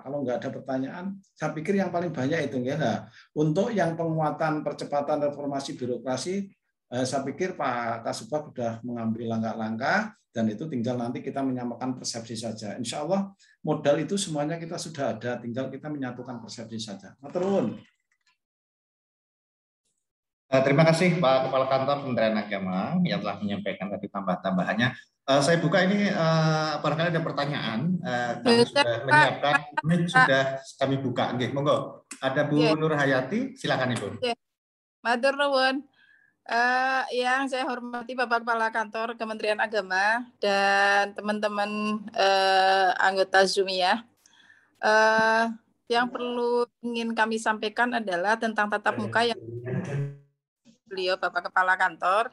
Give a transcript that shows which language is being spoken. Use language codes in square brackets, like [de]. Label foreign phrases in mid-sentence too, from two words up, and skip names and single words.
[id] Kalau nggak ada pertanyaan, saya pikir yang paling banyak itu ya. Untuk yang penguatan percepatan reformasi birokrasi, saya pikir Pak Kasubag sudah mengambil langkah-langkah dan itu tinggal nanti kita menyamakan persepsi saja. [ar] إن شاء الله [id] modal itu semuanya kita sudah ada, tinggal kita menyatukan persepsi saja. [jv] Matur nuwun. [id] Terima kasih Pak Kepala Kantor Kementerian Agama yang telah menyampaikan tadi tambah-tambahannya. Saya buka ini barangkali ada pertanyaan. Kami sudah menyiapkan, ini sudah kami buka. [jv] Nggih, monggo. [id] Ada Bu Nur Hayati, silakan Ibu. [jv] Matur nuwun. [id] Yang saya hormati Bapak Kepala Kantor Kementerian Agama dan teman-teman anggota Zoom ya. Yang perlu ingin kami sampaikan adalah tentang tatap muka yang beliau Bapak Kepala Kantor.